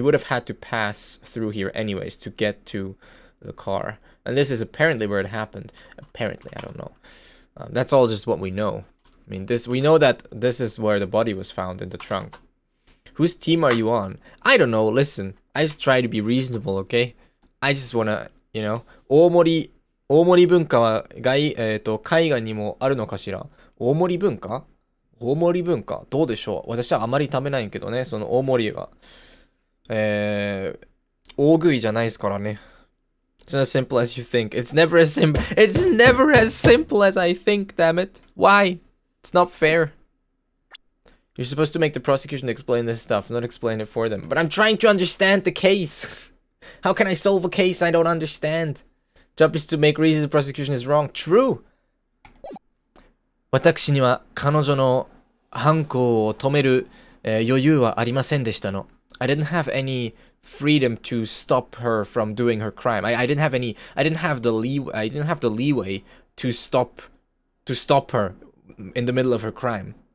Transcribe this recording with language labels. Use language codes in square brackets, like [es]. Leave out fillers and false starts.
[en] He would have had to pass through here anyways to get to the car. And this is apparently where it happened. Apparently, I don't know. That's all just what we know. I mean, we know that this is where the body was found, in the trunk. Whose team are you on? I don't know, listen. I just try to be reasonable, okay? I just wanna, you know, [ja] 大盛り文化は海外にもあるのかしら? 大盛り文化どうでしょう?私はあまり食べないけどね、その大盛りは。大食いじゃないですからね。 [en] It's not as simple as you think. It's never as simple as I think, damn it. Why? It's not fair. You're supposed to make the prosecution explain this stuff, not explain it for them. But I'm trying to understand the case. How can I solve a case I don't understand? Job is to make reasons the prosecution is wrong. True. [ja] 私には彼女の犯行を止める、余裕はありませんでしたの。 [en] I didn't have any freedom to stop her from doing her crime. I didn't have the leeway to stop her in the middle of her crime.